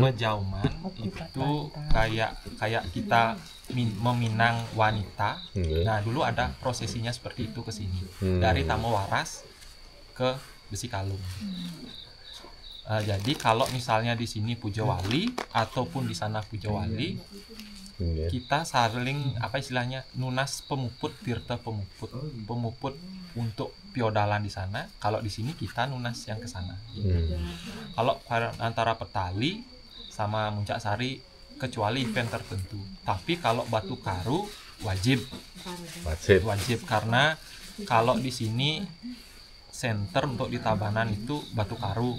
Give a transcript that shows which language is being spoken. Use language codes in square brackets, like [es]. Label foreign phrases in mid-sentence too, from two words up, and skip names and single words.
[id] mejauman itu kayak kita meminang wanita. Yes. Nah, dulu ada prosesinya seperti itu ke sini, dari Tombowaras ke Besikalung. Jadi kalau misalnya di sini Puja Wali ataupun di sana Puja Wali, Yes. kita saling istilahnya [ban] nunas pemuput, tirta pemuput [id] untuk piodalan di sana. Kalau di sini kita nunas yang ke sana. Kalau antara Petali sama Muncak Sari kecuali event tertentu. Tapi kalau Batu Karu wajib karena kalau di sini center untuk di Tabanan itu Batu Karu